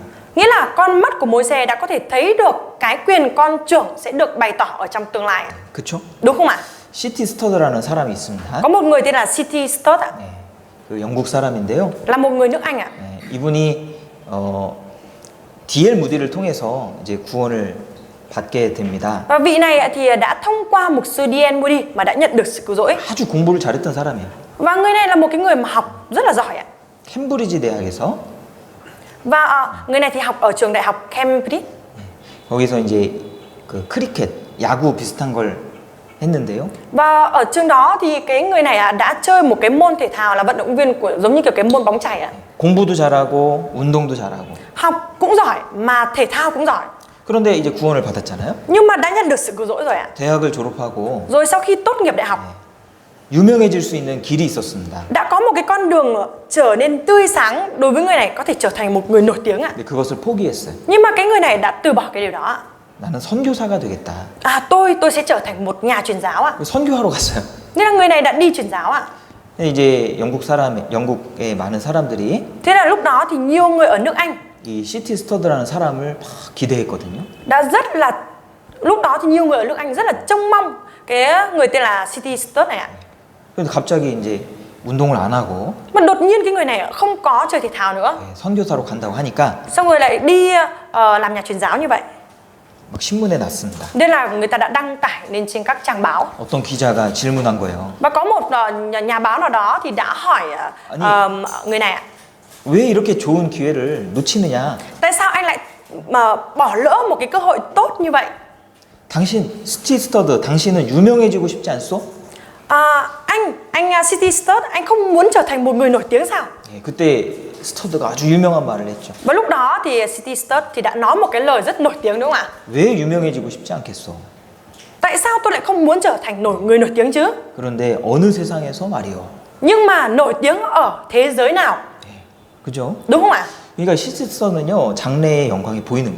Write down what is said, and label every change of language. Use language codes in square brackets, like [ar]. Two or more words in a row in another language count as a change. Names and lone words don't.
[vi] Nghĩa là con mắt của Môi-se đã có thể thấy được cái quyền con trưởng sẽ được bày tỏ ở trong tương lai ạ. [ko] 그렇죠? [vi] Đúng không ạ? [ko] 시티 스터드라는 사람이 있습니다. [vi] Có một người tên là City Stud ạ, [ko] 네, 그 영국 사람인데요. [vi] là một người nước Anh ạ. [ko] 네, 이분이 D.L. 무디를 통해서 이제 구원을 받게 됩니다. [vi] Và vị này ạ thì đã thông qua mục sư D.L. Moody mà đã nhận được sự cứu rỗi. [ko] 아주 공부를 잘했던 사람이에요. [vi] Và người này là một cái người mà học rất là giỏi ạ. [ko] 캠브리지 대학에서 [vi] Và người này thì học ở trường đại học Cambridge. [ko] 거기서 이제 그 크리켓, 야구 비슷한 걸 했는데요. [vi] Và ở trường đó thì cái người này đã chơi một cái môn thể thao là vận động viên của giống như kiểu cái môn bóng chày ạ. [ko] 공부도 잘하고 운동도 잘하고. [vi] Học cũng giỏi mà thể thao cũng giỏi. [ko] 그런데 이제 구원을 받았잖아요. [vi] Nhưng mà đã nhận được sự cứu rỗi rồi ạ. [ko] 대학을 졸업하고 [vi] Rồi sau khi tốt nghiệp đại học, [ko] 유명해질 수 있는 길이 있었습니다. [vi] đã có một cái con đường trở nên tươi sáng đối với người này, có thể trở thành một người nổi tiếng ạ. [ko] 근데 그것을 포기했어요. [vi] Nhưng mà cái người này đã từ bỏ cái điều đó ạ. [ko] 나는 선교사가 되겠다. [vi] Tôi sẽ trở thành một nhà truyền giáo ạ. [ko] 선교하러 갔어요. [vi] Nên là người này đã đi truyền giáo ạ. [ko] 이제 영국의 많은 사람들이 [vi] Thế là lúc đó thì nhiều người ở nước Anh [ko] 이 시티 스터드라는 사람을 막 기대했거든요. [vi] đã rất là, lúc đó thì nhiều người ở nước Anh rất là trông mong cái người tên là City Stud này ạ. [ko] 근데 갑자기 이제 운동을 안 하고 [vi] Mà đột nhiên cái người này không có chơi thể thao nữa, [ko] 선교사로 간다고 하니까 [vi] xong rồi lại đi làm nhà truyền giáo như vậy. [ko] 막 신문에 났습니다. [vi] Nên là người ta đã đăng tải lên trên các trang báo. [ko] 어떤 기자가 질문한 거예요. [vi] Và có một nhà báo nào đó thì đã hỏi người này ạ, [ko] 왜 이렇게 좋은 기회를 놓치느냐? [vi] tại sao anh lại mà bỏ lỡ một cái cơ hội tốt như vậy? [ko] 당신 시티 스터드, 당신은 유명해지고 싶지 않소? [vi] Anh City Stud, anh không muốn trở thành một người nổi tiếng sao? [ko] 그때 스터드가 아주 유명한 말을 했죠. [vi] Và lúc đó thì City Stud thì đã nói một cái lời rất nổi tiếng đúng không ạ? [ko] 왜 유명해지고 싶지 않겠소? [vi] Tại sao tôi lại không muốn trở thành người nổi tiếng chứ? [ko] 그런데 어느 세상에서 말이요. [vi] Nhưng mà nổi tiếng ở thế giới nào? [ko] 그죠? [vi] Đúng không ạ? [ko] 그러니까 시티 스터드는요, 장래의 영광이 보이는 거예요.